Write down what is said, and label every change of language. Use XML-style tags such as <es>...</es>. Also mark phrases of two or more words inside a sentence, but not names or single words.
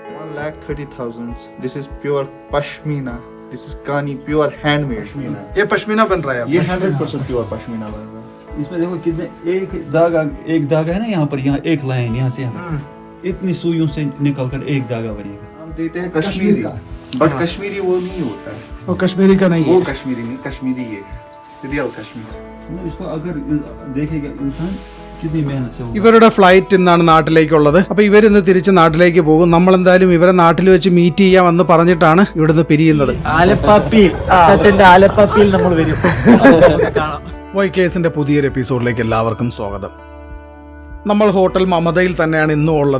<en>1,30,000. This is pure pashmina. This is Kani pure handmade.</en> <hi>ये पश्मीना बन रहा है ये</hi> <en>100% pure pashmina</en> <hi>बन रहा है. इसमें देखो कितने एक धागा है ना, यहाँ पर यहाँ एक लाइन यहाँ से यहाँ इतनी सुइयों से निकल कर एक धागा बनेगा. हम देते हैं कश्मीरी, बट कश्मीरी वो नहीं होता है. वो कश्मीरी का नहीं वो है. कश्मीरी नहीं, कश्मीरी ये रियल कश्मीर. इसको अगर देखेगा इंसान कितनी मेहनत से.</hi> <ml>ഇവരുടെ ഫ്ലൈറ്റ് ഇന്നാണ് നാട്ടിലേക്കുള്ളത്. അപ്പൊ ഇവരിന്ന് തിരിച്ച് നാട്ടിലേക്ക് പോകും. നമ്മൾ എന്തായാലും ഇവരെ നാട്ടിൽ വെച്ച് മീറ്റ് ചെയ്യാമെന്ന് പറഞ്ഞിട്ടാണ് ഇവിടുന്ന് പിരിയുന്നത്. ആലപ്പാപ്പിയിൽ നമ്മൾ വരും. വൈക്കേസിന്റെ പുതിയൊരു എപ്പിസോഡിലേക്ക് എല്ലാവർക്കും സ്വാഗതം. നമ്മൾ ഹോട്ടൽ മമതയിൽ തന്നെയാണ് ഇന്നും ഉള്ളത്.</ml>